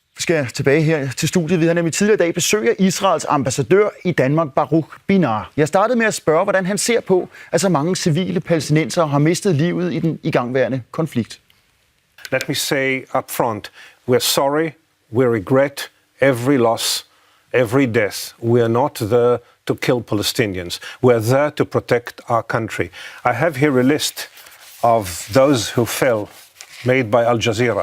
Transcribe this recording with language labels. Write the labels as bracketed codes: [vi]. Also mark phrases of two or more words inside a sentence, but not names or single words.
[da] skal tilbage her til studiet. Vi har nemlig tidligere i dag besøg af Israels ambassadør i Danmark, Barukh Binah. Jeg startede med at spørge, hvordan han ser på, at så mange civile palæstinensere har mistet livet i den igangværende konflikt. [en] Let me say up front, we're sorry, we regret every loss, every death. We are not there to kill Palestinians. We are there to protect our country. I have here a list of those who fell, made by Al Jazeera.